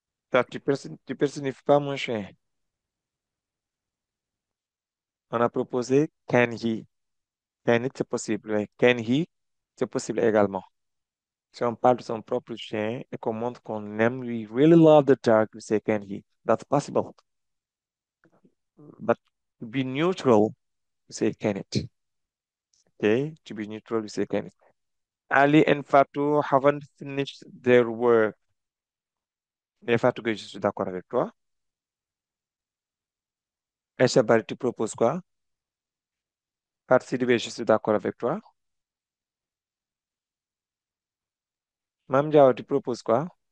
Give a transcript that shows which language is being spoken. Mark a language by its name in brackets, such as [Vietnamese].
[French] Toi, tu personnifies pas mon chien. On a proposé can he. Can it, c'est possible. Oui. Can he, c'est possible également. Si on parle de son propre chien et qu'on montre qu'on aime, [English] we really love the dog, we say can he. That's possible. But to be neutral, we say can it. Okay? To be neutral, we say can it. Ali and Fatou haven't finished their work. [French] Mais Fatou, que je suis d'accord avec toi. Aïcha Bari, tu proposes quoi? Fatou Sidibé, je suis d'accord avec toi. Mam Diao, tu proposes quoi?